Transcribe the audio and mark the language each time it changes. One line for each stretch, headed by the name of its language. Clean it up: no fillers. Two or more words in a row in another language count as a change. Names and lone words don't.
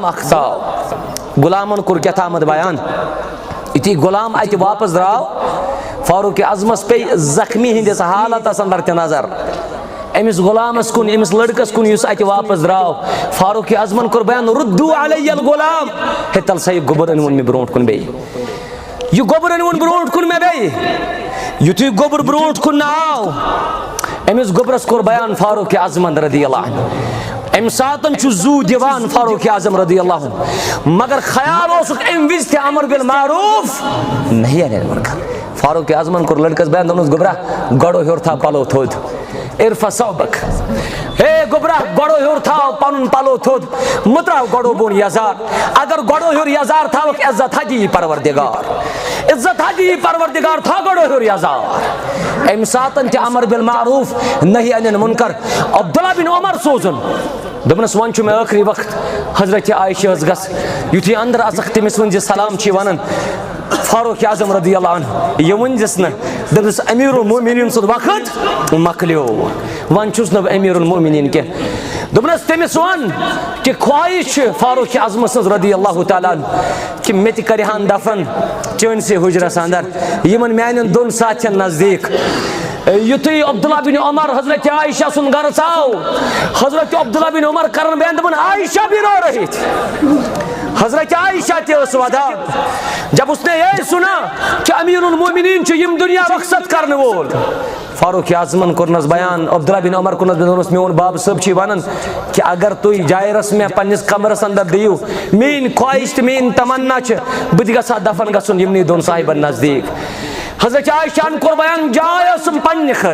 Kashmiri: اخ ژاو غلامن کوٚر کیٛاہ تامتھ بیان یُتھُے غلام اتہِ واپس درٛاو فاروق اعظمس پے زخمی ہندس حالتس اندر تہِ نظر امس غلامس کن امس لڑکس کن یُس اتہِ واپس درٛاو فاروق اعظمن کوٚر بیان
Arabic: ردو علی الغلام
Kashmiri: ہے تل سا یہ گوبر أنۍوُن مےٚ برونٛٹھ کُن بیٚیہِ یہ گوبر أنۍوُن برونٛٹھ کُن مےٚ بیٚیہِ یُتھُے گوبر برونٛٹھ کُن آو امس گوبرس کوٚر بیان فاروق اعظمن
Arabic: رضی اللہ عنہ
Kashmiri: ام ساتن چھُ زو دِوان فاروق اعظم
Arabic: رضی اللہ عنہ
Kashmiri: مگر خیال اوسُکھ امہِ وِزِ تہِ
Arabic: امر بالمعروف نہیں انل منکر
Kashmiri: فاروق اعظمن کوٚر لڑکس بیان دوٚپنس گوبرا گۄڈو ہیوٚر تھاو پلو تھوٚد
Arabic: ارفع ثوبک
Kashmiri: ہے گوبرا گۄڈو ہیوٚر تھاو پنُن پلو تھوٚد مہ تراو گۄڈو بۄن یزار اگر گۄڈو ہیوٚر یزار تھاوکھ عزت حدی پروردگار عزت حدی پروردگار تھاو گۄڈو ہیوٚر یزار امہِ ساتن تہِ
Arabic: امر بالمعروف نہیں انل منکر
Kashmiri: عبداللہ بن عمر سوزُن دوٚپنس وۄنۍ چھُ مےٚ ٲخری وقت حضرت عائشہ ٲس گژھ یُتھُے اندر اژکھ تٔمِس ؤنۍ زِ سلام چھِ ونان فاروق اعظم
Arabic: رضی اللہ عنہ
Kashmiri: یہ ؤنزِس نہٕ دٔپزِس امیر المومنین سُنٛد وقت مۄکلیو وۄنۍ چھُس نہٕ بہٕ امیر المومنین کینٛہہ دوٚپنس تٔمِس ون کہ خواہش چھِ فاروق اعظم سٕنٛز
Arabic: رضی اللہ تعالیٰ
Kashmiri: عنہ کہ مےٚ تہِ کرِہن دفن چٲنسٕے حُجرس اندر یِمن میانٮ۪ن دۄن ساتھین نزدیٖک یُتھُے عبداللہ بن عمر حضرت عائشہ سُنٛد گرٕ ژاو حضرت عبداللہ بن عمر کرن بیان دپان
Urdu: عائشہ بھی رو رہی تھی
Kashmiri: حضرت عائشہ تہِ ٲس ودان
Urdu: جب اس نے یہ سنا
Kashmiri: کہ امیر المومنین چھُ یم دنیا رخصت کرنے وول فاروق اعظمن کوٚرنس بیان عبداللہ بن عمر کوٚرنس بیان دوٚپنس میون باب صٲب چھِ ونان کہ اگر تُہۍ جایرس مےٚ پننس کمرس اندر دِیِو میٲنۍ خواہش تہٕ میٲنۍ تمنا چھِ بہٕ تہِ گژھٕ ہا دفن گژھُن یِمنٕے دۄن صاحبن نزدیٖک حضرت عائشہ ہن کوٚر بیان جاے ٲسٕم پننہِ